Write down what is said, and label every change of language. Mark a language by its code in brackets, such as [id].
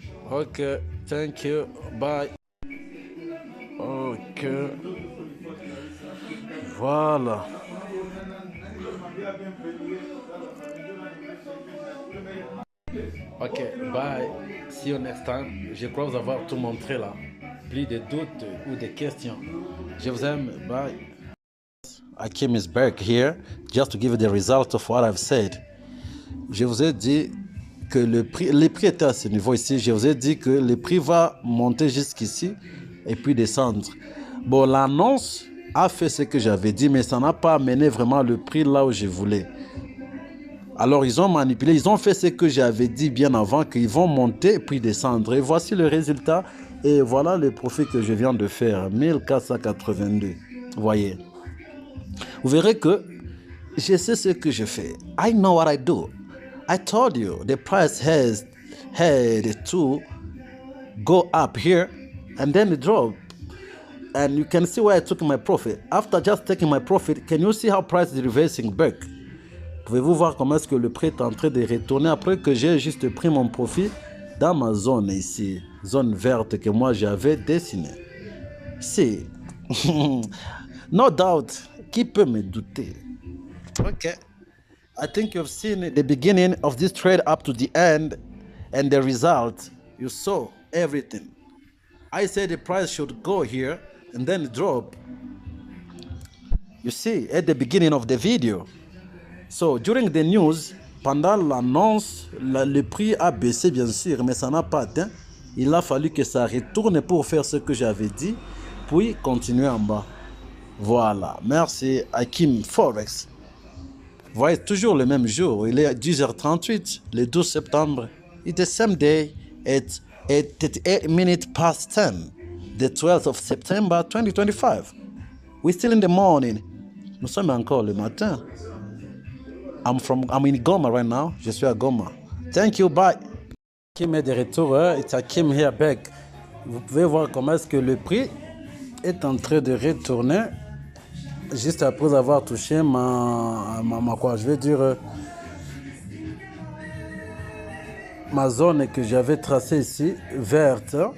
[en] Ok. Thank you. Bye. Ok. [fr] Voilà. [en] Ok, bye. See you next time. [fr] Je crois vous avoir tout montré là. Plus de doutes ou de questions. Je vous aime. Bye. [en] Hakim is back here just to give you the result of what I've said. [fr] Je vous ai dit que les prix étaient à ce niveau ici. Je vous ai dit que le prix va monter jusqu'ici et puis descendre. Bon, l'annonce a fait ce que j'avais dit, mais ça n'a pas amené vraiment le prix là où je voulais. Alors, ils ont manipulé, ils ont fait ce que j'avais dit bien avant, qu'ils vont monter puis descendre. Et voici le résultat. Et voilà le profit que je viens de faire, 1482. Vous voyez. Vous verrez que je sais ce que je fais. [en] I know what I do. I told you the price has had to go up here and then it dropped. And you can see where I took my profit. After just taking my profit, can you see how price is reversing back? [fr] Pouvez-vous voir comment est-ce que le prix est en train de retourner après que j'ai juste pris mon profit dans ma zone ici, zone verte que moi j'avais dessinée. C'est [en] no doubt, [fr] qui peut me douter? [en] Okay. I think you've seen the beginning of this trade up to the end and the result. You saw everything. I said the price should go here and then drop. You see at the beginning of the video. So during the news, [fr] pendant l'annonce, le prix a baissé bien sûr, mais ça n'a pas atteint. Il a fallu que ça retourne pour faire ce que j'avais dit, puis continuer en bas. Voilà, merci Hakim Forex. Vous voyez, toujours le même jour, il est 10h38, le 12 septembre. [en] It's the same day at 38 minutes past 10, the 12th of September 2025. We're still in the morning. [fr] Nous sommes encore le matin. [en] I'm in Goma right now. [fr] Je suis à Goma. [en] Thank you, bye. [fr] Hakim est de retour, [en] it's Hakim here back. [fr] Vous pouvez voir comment est-ce que le prix est en train de retourner juste après avoir touché ma zone que j'avais tracée ici, verte.